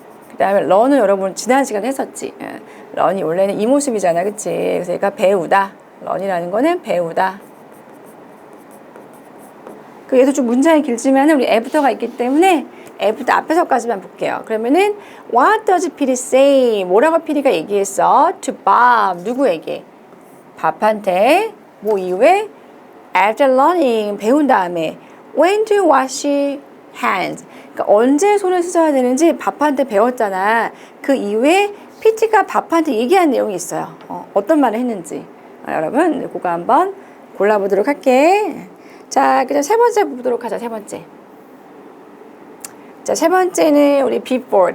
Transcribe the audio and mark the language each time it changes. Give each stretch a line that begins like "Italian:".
Korean: 그 다음에 런은 여러분 지난 시간에 했었지. 런이 원래는 이 모습이잖아, 그치? 그래서 얘가 배우다. 런이라는 거는 배우다. 얘도 좀 문장이 길지만 우리 after가 있기 때문에 after 앞에서까지만 볼게요. 그러면은
English: What does Petey say?
Korean: 뭐라고 피디가 얘기했어?
English: To Bob.
Korean: 누구에게? 밥한테. 뭐 이후에?
English: After learning.
Korean: 배운 다음에
English: When to wash hands.
Korean: 그러니까 언제 손을 씻어야 되는지 밥한테 배웠잖아. 그 이후에 PT가 밥한테 얘기한 내용이 있어요. 어떤 말을 했는지. 여러분 그거 한번 골라보도록 할게. 자, 그다음 세 번째 보도록 하자. 세 번째. 자, 세 번째는 우리 before.